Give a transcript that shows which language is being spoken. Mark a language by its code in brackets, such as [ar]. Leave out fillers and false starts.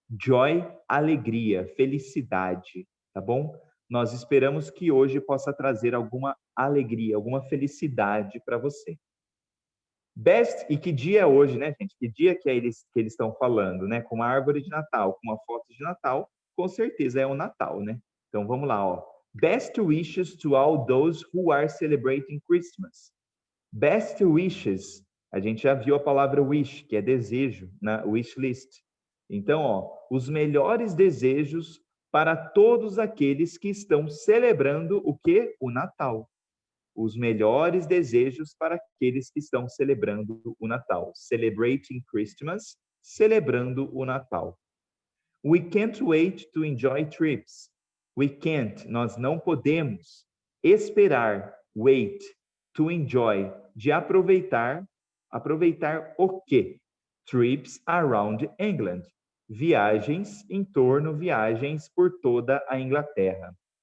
[pt] Joy, alegria, felicidade, tá bom? Nós esperamos que hoje possa trazer alguma alegria, alguma felicidade para você. Best, e que dia é hoje, né, gente? Que dia que eles estão falando, né? Com uma árvore de Natal, com uma foto de Natal, com certeza é o Natal, né? Então vamos lá, ó. [en] Best wishes to all those who are celebrating Christmas. Best wishes, [pt] a gente já viu a palavra wish, que é desejo, na [en] wish list. [pt] Então, ó, os melhores desejos para todos aqueles que estão celebrando o quê? O Natal. Os melhores desejos para aqueles que estão celebrando o Natal. [en] Celebrating Christmas, [pt] celebrando o Natal. [en] We can't wait to enjoy trips. We can't, [pt] nós não podemos esperar, wait, [en] to enjoy, [pt] de aproveitar. Aproveitar o quê? [en] Trips around England. [pt] Viagens em torno, viagens por toda a Inglaterra.